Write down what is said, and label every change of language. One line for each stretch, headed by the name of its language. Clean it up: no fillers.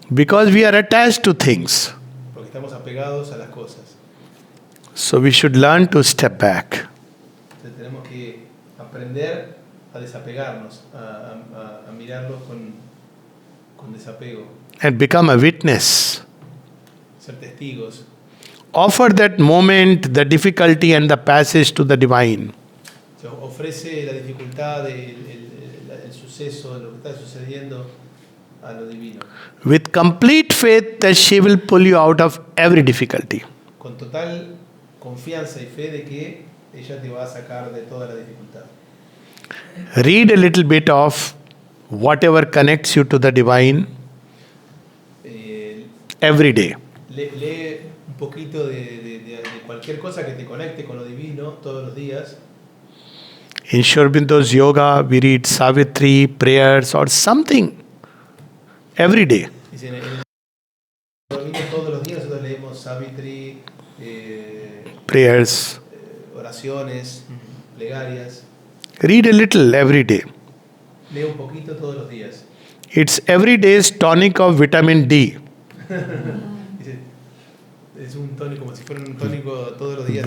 English: Because we are attached to things.
Spanish: Porque estamos apegados a las cosas.
English: So we should learn to step back.
Spanish: Entonces tenemos que aprender a desapegarnos, a mirarlos con desapego.
English: And become a witness.
Spanish: Ser testigos.
English: Offer that moment, the difficulty and the passage to the divine.
Spanish: Se ofrece la dificultad, el suceso, lo que está sucediendo a lo divino.
English: With complete faith that she will pull you out of every difficulty.
Spanish: Con total confianza y fe de que ella te va a sacar de toda la dificultad.
English: Read a little bit of whatever connects you to the divine every day.
Spanish: Lee un poquito de cualquier cosa que te conecte con lo divino todos los días.
English: In Sri Aurobindo's yoga, we read Savitri, prayers or something every day.
Spanish: Dice, en el domingo todos los días nosotros leemos Savitri,
English: Prayers.
Spanish: Oraciones, plegarias.
English: Read a little every day.
Spanish: Lee un poquito todos los días.
English: It's every day's tonic of vitamin D.
Spanish: Dice, es un tónico, como si fuera un tónico todos los días.